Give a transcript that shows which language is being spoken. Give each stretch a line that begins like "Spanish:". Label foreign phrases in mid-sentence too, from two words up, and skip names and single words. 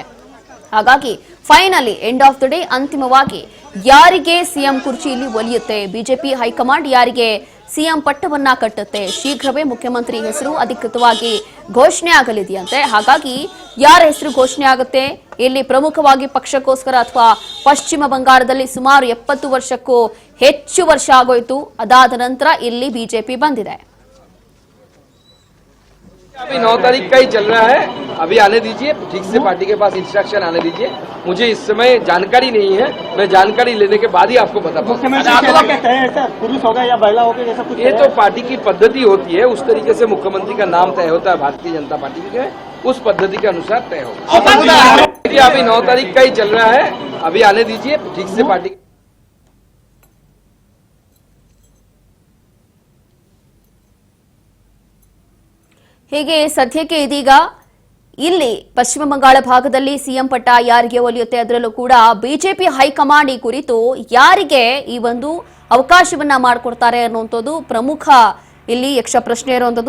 Kannada: ಹಾಗಾಗಿ
English: finally end of the day
Kannada: ಅಂತಿಮವಾಗಿ ಯಾರಿಗೆ ಸಿಎಂ ಕುರ್ಚಿ ಇಲ್ಲಿ ಒಲಿಯುತ್ತೆ, ಬಿಜೆಪಿ ಹೈಕಮಾಂಡ್ ಯಾರಿಗೆ ಸಿಎಂ ಪಟ್ಟವನ್ನ ಕಟ್ಟುತ್ತೆ, ಶೀಘ್ರವೇ ಮುಖ್ಯಮಂತ್ರಿ ಹೆಸರು ಅಧಿಕೃತವಾಗಿ ಘೋಷಣೆ ಆಗಲಿದೆಯಂತೆ. ಹಾಗಾಗಿ ಯಾರ ಹೆಸರು ಘೋಷಣೆ ಆಗುತ್ತೆ, ಇಲ್ಲಿ ಪ್ರಮುಖವಾಗಿ ಪಕ್ಷಕ್ಕೋಸ್ಕರ ಅಥವಾ ಪಶ್ಚಿಮ ಬಂಗಾಳದಲ್ಲಿ ಸುಮಾರು 70 ವರ್ಷಕ್ಕೂ ಹೆಚ್ಚು ವರ್ಷ ಆಗೋಯ್ತು. ಅದಾದ ನಂತರ ಇಲ್ಲಿ ಬಿಜೆಪಿ ಬಂದಿದೆ.
Hindi: अभी 9 तारीख का ही चल रहा है, अभी आने दीजिए, ठीक से पार्टी के पास इंस्ट्रक्शन आने दीजिए. मुझे इस समय जानकारी नहीं है, मैं जानकारी लेने के बाद ही आपको बता पाऊंगा. ये तो पार्टी की पद्धति होती है, उस तरीके से मुख्यमंत्री का नाम तय होता है भारतीय जनता पार्टी के, उस पद्धति के अनुसार तय होगा. अभी 9 तारीख का ही चल रहा है, अभी आने दीजिए, ठीक से पार्टी.
Kannada: ಹೀಗೆ ಸದ್ಯಕ್ಕೆ ಇದೀಗ ಇಲ್ಲಿ ಪಶ್ಚಿಮ ಬಂಗಾಳ ಭಾಗದಲ್ಲಿ ಸಿಎಂ ಪಟ್ಟ ಯಾರಿಗೆ ಒಲಿಯುತ್ತೆ, ಅದರಲ್ಲೂ ಕೂಡ ಬಿಜೆಪಿ ಹೈಕಮಾಂಡ್ ಈ ಕುರಿತು ಯಾರಿಗೆ ಈ ಒಂದು ಅವಕಾಶವನ್ನ ಮಾಡಿಕೊಡ್ತಾರೆ ಅನ್ನುವಂಥದ್ದು ಪ್ರಮುಖ ಇಲ್ಲಿ ಯಕ್ಷ ಪ್ರಶ್ನೆ ಇರುವಂಥದ್ದು.